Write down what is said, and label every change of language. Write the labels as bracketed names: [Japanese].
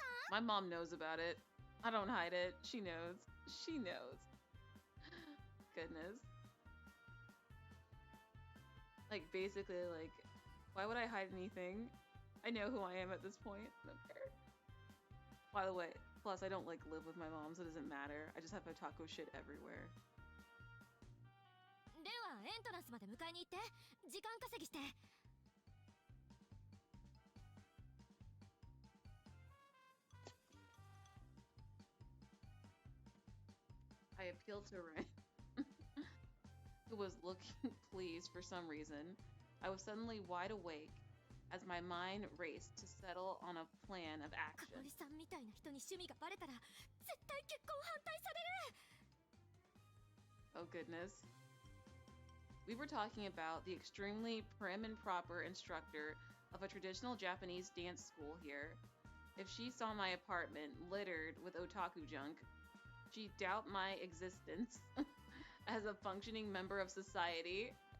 [English] My mom knows about it. I don't hide it. She knows. She knows. Goodness. Like, basically, like, why would I hide anything? I know who I am at this point. I don't care. By the way, plus I don't, like, live with my mom, so it doesn't matter. I just have otaku shit everywhere. [Japanese] ではエントランスまで迎えに行って時間稼ぎして。 [English] I appealed to Rin, who was looking pleased for some reason. I was suddenly wide awake as my mind raced to settle on a plan of action. [Japanese] 香織さんみたいな人に趣味がバレたら絶対結婚反対される。 [English] Oh goodness. We were talking about the extremely prim and proper instructor of a traditional Japanese dance school here. If she saw my apartment littered with otaku junk, she'd doubt my existence as a functioning member of society.